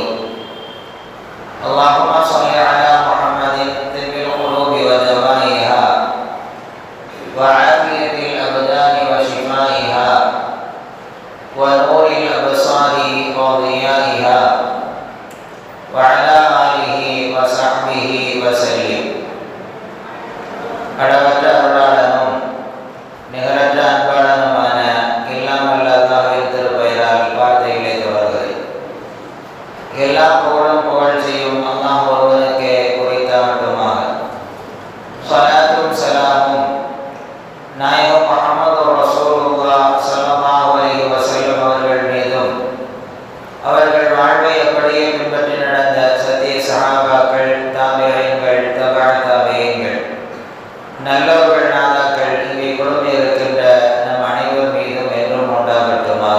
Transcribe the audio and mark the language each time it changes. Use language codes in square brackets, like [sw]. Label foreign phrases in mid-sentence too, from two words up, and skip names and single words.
[ar] اللهم صل على محمد طب القلوب ودوائها وعافية الأبدان وشفائها ونور الأبصار وضيائها وعلى آله وصحبه وسلم. [ta] அளவற்ற அருளாளனும் நிகரற்ற அன்பாளனுமான இல்லாமல் அல்லாஹ்வின் திருப்பெயரால் வார்த்தைகளை தொடர்கிறது. எல்லா புகழும் புகழ் செய்யும் அல்லாஹ் ஒருவனுக்கே உரித்தாகட்டுமாக. ஸலாத்தும் ஸலாமும் நாயகம் முஹம்மது ரசூலுல்லாஹ் [ar] صلى الله عليه وسلم [ta] அவர்கள் மீதும் அவர்கள் வாழ்வை அப்படியே பின்பற்றி நடந்த சத்திய சஹாபாக்கள், தாபிஈன்கள், தபஅ தாபிஈன்கள், நல்லவர்கள், நாதாக்கள் இங்கே குழுமி இருக்கின்ற நம் அனைவர் மீதும் என்றும் உண்டாகட்டுமாக.